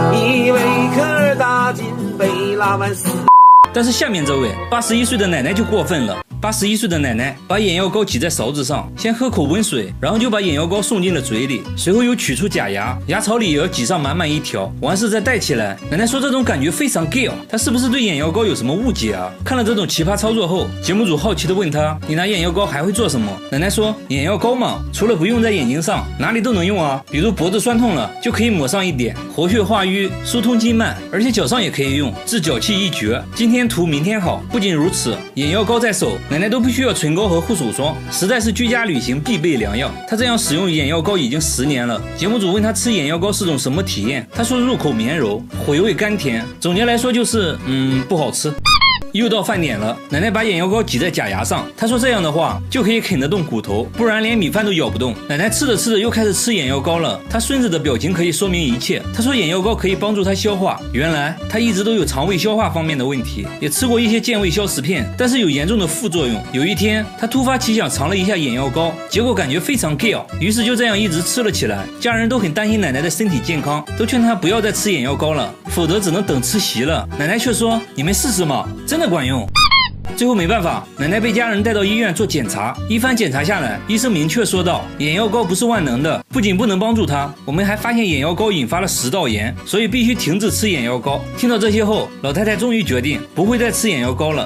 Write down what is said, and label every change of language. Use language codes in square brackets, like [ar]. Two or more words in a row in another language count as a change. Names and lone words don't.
[zh] 一位客打進貝拉萬斯。但是下面這位81歲的奶奶就過分了。81歲的奶奶把眼藥膏擠在勺子上，先喝口溫水，然後就把眼藥膏送進了嘴裡，隨後又取出假牙，牙槽裡也要擠上滿滿一條，完事再戴起來。奶奶說這種感覺非常 gay，她是不是對眼藥膏有什麼誤解啊？看了這種奇葩操作後，節目組好奇地問她，你拿眼藥膏還會做什麼？奶奶說，眼藥膏嘛，除了不用在眼睛上，哪裡都能用啊，比如脖子痠痛了就可以抹上一點，活血化瘀，疏通經脈，而且腳上也可以用，治腳氣一絕，今天塗明天好。不僅如此，眼藥膏在手，奶奶都不需要唇膏和護手霜，實在是居家旅行必備良藥。她這樣使用眼藥膏已經10年了。節目組問她吃眼藥膏是種什麼體驗，她說入口綿柔，回味甘甜，總結來說就是不好吃。又到飯點了，奶奶把眼藥膏擠在假牙上，她說這樣的話就可以啃得動骨頭，不然連米飯都咬不動。奶奶吃着吃着又開始吃眼藥膏了，她孫子的表情可以說明一切。她說眼藥膏可以幫助她消化，原來她一直都有腸胃消化方面的問題，也吃過一些健胃消食片，但是有嚴重的副作用。有一天她突發奇想嘗了一下眼藥膏，結果感覺非常 gay， 於是就這樣一直吃了起來。家人都很擔心奶奶的身體健康，都勸她不要再吃眼藥膏了，否則只能等吃席了。奶奶卻說，你們試試嘛，真的管用。最後沒辦法，奶奶被家人帶到醫院做檢查，一番檢查下來，醫生明確說道，眼藥膏不是萬能的，不僅不能幫助她，我們還發現眼藥膏引發了食道炎，所以必須停止吃眼藥膏。聽到這些後，老太太終於決定不會再吃眼藥膏了。